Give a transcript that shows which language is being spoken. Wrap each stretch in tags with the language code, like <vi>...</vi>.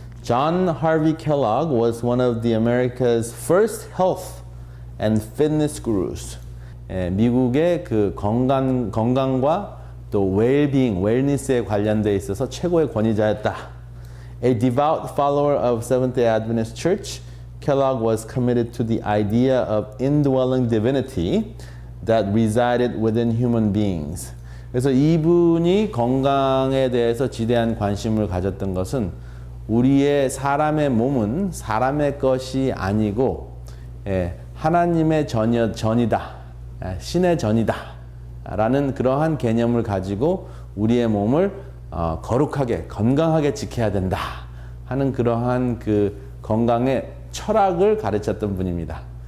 <en>John Harvey Kellogg was one of the America's first health and fitness gurus.</en> <ko>미국의 건강과 또</ko> <en>well-being, wellness</en> <ko>에 관련돼 있어서 최고의 권위자였다.</ko> <en>A devout follower of Seventh-day Adventist Church, Kellogg was committed to the idea of indwelling divinity that resided within human beings.</en> <ko>그래서 이분이 건강에 대해서 지대한 관심을 가졌던 것은 우리의 사람의 몸은 사람의 것이 아니고 하나님의 전이다. 신의 전이다. 라는 그러한 개념을 가지고 우리의 몸을 거룩하게 건강하게 지켜야 된다 하는 그러한 건강의 철학을 가르쳤던 분입니다.</ko>